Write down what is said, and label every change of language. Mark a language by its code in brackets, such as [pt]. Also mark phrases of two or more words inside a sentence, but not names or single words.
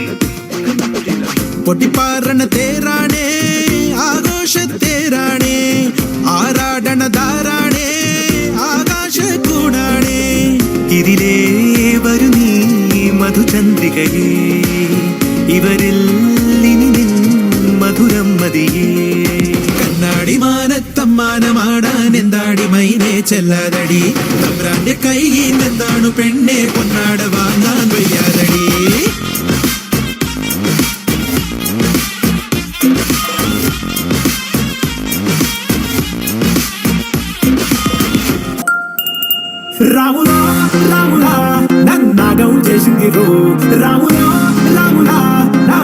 [ml] പൊട്ടിപ്പാറണ തേരാണേ ആഘോഷ തേരാണേ ആരാടണ ധാരാണേ ആകാശ കൂടാണേ ഇതിലേ വരുന്നീ മധുചന്ദ്രികയേ ഇവരിൽ ഇനി നിൻ മധുരം മതിയേ കണ്ണാടി മാനത്തമ്മാനമാടാൻ എന്താടി മൈനേ ചെല്ലാതടി തമ്പ്രാന്റെ കൈയിൽ എന്താണു പെണ്ണെ പൊന്നാട വാങ്ങാൻ വയ്യാതടി [te] రాములా రాములా నన్నాగం చేసింది రో రాములా రాములా నా